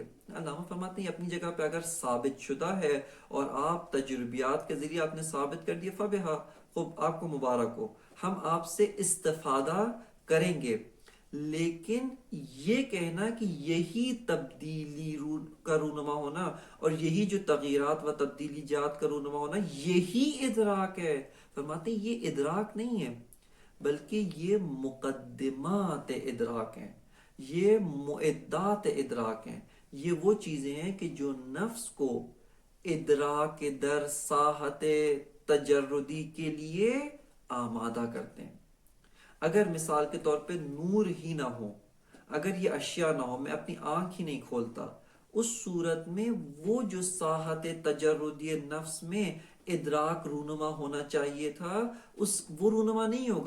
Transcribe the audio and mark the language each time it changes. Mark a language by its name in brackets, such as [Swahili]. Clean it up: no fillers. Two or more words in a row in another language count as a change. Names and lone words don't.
[Urdu] علامہ فرماتے ہیں یہ اپنی جگہ پہ اگر ثابت شدہ ہے اور آپ تجربیات کے ذریعے آپ نے ثابت کر دیا، فبہا، خوب، آپ کو مبارک ہو، ہم آپ سے استفادہ کریں گے۔ لیکن یہ کہنا کہ یہی تبدیلی کا رونما ہونا اور یہی جو تغییرات و تبدیلی جات کا رونما ہونا یہی ادراک ہے، فرماتے ہیں یہ ادراک نہیں ہے، بلکہ یہ مقدمات ادراک ہیں، یہ معدات ادراک ہیں، یہ وہ چیزیں ہیں کہ جو نفس کو [Persian] ادراک در ساحت تجردی [Urdu] کے لیے آمادہ کرتے ہیں۔ اگر مثال کے طور پہ نور ہی نہ ہو، اگر یہ اشیاء نہ ہو، میں اپنی آنکھ ہی نہیں کھولتا، اس صورت میں وہ جو ساحت تجردی نفس میں ادراک رونما ہونا چاہیے تھا، وہ رونما نہیں ہوگا۔